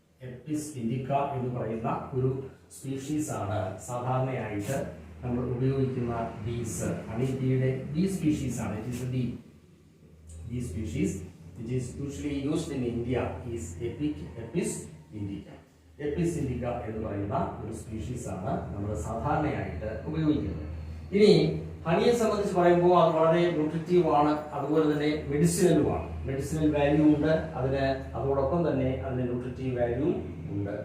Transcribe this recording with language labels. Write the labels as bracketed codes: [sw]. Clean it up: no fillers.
[ml] എപ്പിസ് ഇൻഡിക്ക എന്ന് പറയുന്ന ഒരു സ്പീഷീസ് ആണ് സാധാരണയായിട്ട് നമ്മൾ ഉപയോഗിക്കുന്ന ബീസ്. ഹണി ബീയുടെ ബീ സ്പീഷീസ് ആണ്. [en] It is a bee species which is usually used in India is Apis indica. [ml] എപ്പിസിൻഡിക്ക എന്ന് പറയുന്ന ഒരു സ്പീഷീസ് ആണ് നമ്മൾ സാധാരണയായിട്ട് ഉപയോഗിക്കുന്നത്. ഇനി ഹണിയെ സംബന്ധിച്ച് പറയുമ്പോൾ അത് വളരെ ന്യൂട്രിറ്റീവ് ആണ്, അതുപോലെ തന്നെ മെഡിസിനലുമാണ്. മെഡിസിനൽ വാല്യൂ ഉണ്ട് അതിന്, അതോടൊപ്പം തന്നെ അതിന് ന്യൂട്രിറ്റീവ് വാല്യൂ ഉണ്ട്.